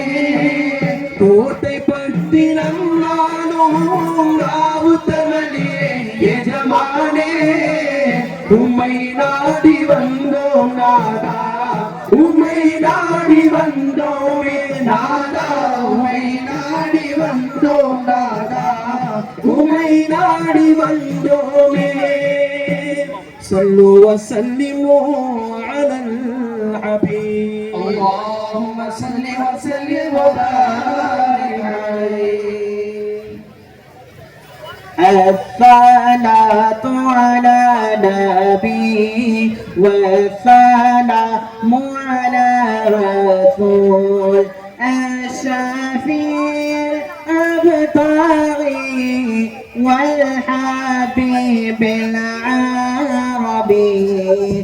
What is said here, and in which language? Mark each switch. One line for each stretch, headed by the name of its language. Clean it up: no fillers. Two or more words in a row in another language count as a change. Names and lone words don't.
Tamil: கோட்டை பட்டி நம்மாலும் ராவுத்தவழியே எஜமானே உம்மை நாடி வந்தோம் நாதா உம்மை நாடி வந்தோமே நாதா உம்மை நாடி வந்தோம் நாதா, உம்மை நாடி வந்தோமே
Arabic: صلوا وسلموا على الحبيب اللهم صل وسلم وبارك عليه. الصلاة على نبي والسلام على رسول الشفيع الأبطال والحبيب العربي.